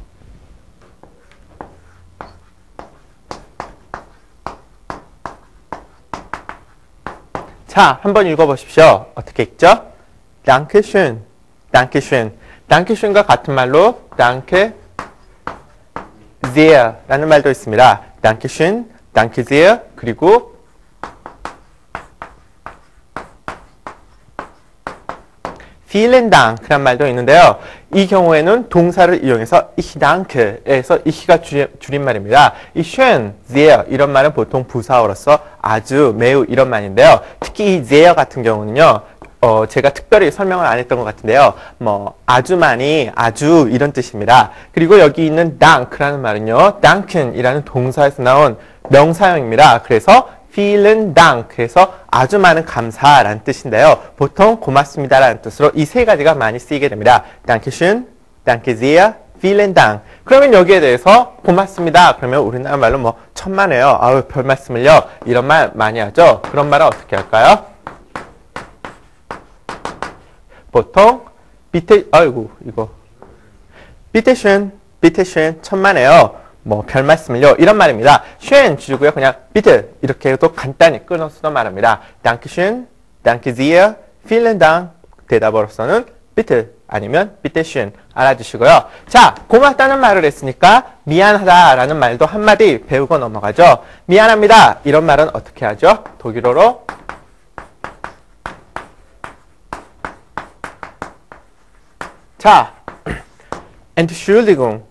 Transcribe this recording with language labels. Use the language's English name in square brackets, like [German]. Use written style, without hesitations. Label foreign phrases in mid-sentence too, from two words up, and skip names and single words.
[Korean] 자, 한번 읽어보십시오. 어떻게 읽죠? [German] Dankeschön, Dankeschön. [Korean] Dankeschön과 같은 말로 [German] Danke sehr [Korean] 라는 말도 있습니다. [German] Dankeschön, Danke sehr, [Korean] 그리고 [German] vielen Dank [Korean] 라는 말도 있는데요. 이 경우에는 동사를 이용해서 [German] ich danke [Korean] 에서 ich가 줄임말입니다. 이 [German] schön, sehr [Korean] 이런 말은 보통 부사어로서 아주, 매우 이런 말인데요. 특히 이 sehr 같은 경우는요. 제가 특별히 설명을 안 했던 것 같은데요. 아주 많이, 아주 이런 뜻입니다. 그리고 여기 있는 dank라는 말은요. danken이라는 동사에서 나온 명사형입니다. [German] 그래서 vielen Dank, [Korean] 그래서 아주 많은 감사라는 뜻인데요. 보통 고맙습니다라는 뜻으로 이 세 가지가 많이 쓰이게 됩니다. [German] Dankeschön, Danke sehr, vielen Dank. [Korean] 그러면 여기에 대해서 고맙습니다. 그러면 우리나라 말로 천만에요. 아유, 별 말씀을요. 이런 말 많이 하죠. 그런 말은 어떻게 할까요? [German] 보통 bitteschön, bitteschön, [Korean] 천만에요. 별 말씀을요. 이런 말입니다. schön 주고요. 그냥 bitte 이렇게 해도 간단히 끊어서도 말합니다. [German] Dankeschön, Danke sehr, vielen Dank. [Korean] 대답으로서는 bitte 아니면 bitteschön 알아주시고요. 자, 고맙다는 말을 했으니까 미안하다라는 말도 한마디 배우고 넘어가죠. 미안합니다. 이런 말은 어떻게 하죠? 독일어로 자, [German] Entschuldigung.